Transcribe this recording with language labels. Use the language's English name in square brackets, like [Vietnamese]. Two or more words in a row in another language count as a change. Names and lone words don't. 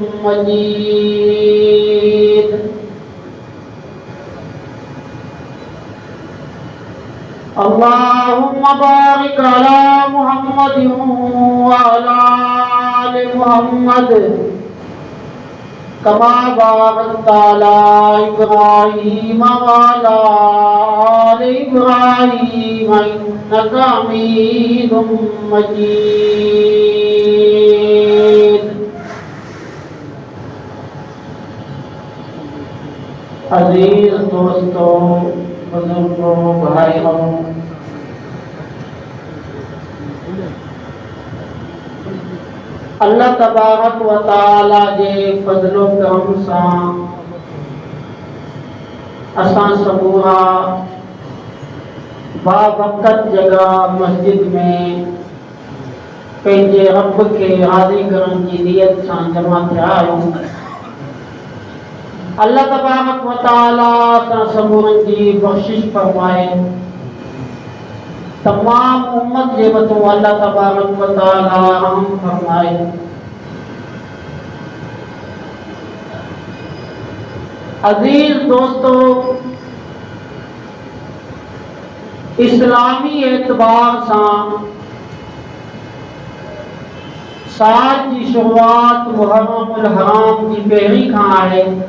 [Arabic] مجيد اللهم بارك على محمد وعلى آل محمد كما باركت على إبراهيم وعلى آل إبراهيم إنك حميد مجيد [Urdu] عزیز دوستوں بزرگوں بھائیوں [Arabic] الله تبارك وتعالى [Sindhi] जे फज़लो करम सां असां समूहा बावक़्त जगह मस्जिद में पंहिंजे रब खे राज़ी करण जी नियत सां जमा थिया आहियूं। [Arabic] الله تبارك وتعالى [Sindhi] असां समूहनि जी बख़्शिश फरमाए, तमाम उम्मत जे मथां [Arabic] الله تبارك وتعالى [Sindhi] रहम फरमाए। [Urdu] عزیز دوستوں, [Sindhi] इस्लामी एतबार सां [Urdu] سال کی شروعات [Sindhi] मुहर्रमुल हराम की पहिरीं खां आहे।